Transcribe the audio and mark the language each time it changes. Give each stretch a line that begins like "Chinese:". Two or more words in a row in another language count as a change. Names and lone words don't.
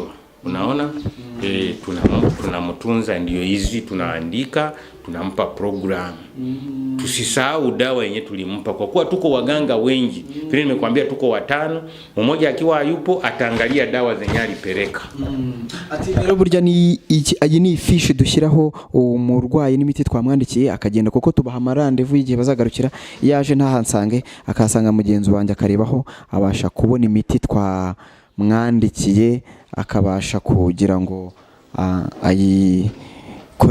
Swahili: Unaona? Tunamtunza, ndio hizi tunaandika, tunampa program. Tusisahau dawa yenye tulimpa, kwa kuwa tuko waganga wengi. Vile nimekwambia tuko 5, mmoja akiwa hayupo ataangalia dawa zenye alipeleka.
Kinyarwanda: Ati rero burya ni iyi ni fiche dushyiraho umurwayi n'imiti twamwandikiye akagenda, kuko tubaha amarandevu y'igihe bazagarukira. Yaje ntahansange akasanga mugenzi wanjye akarebaho, abasha kubona imiti twamwandikiye, akabasha kugira ngo ayikoreshe neza.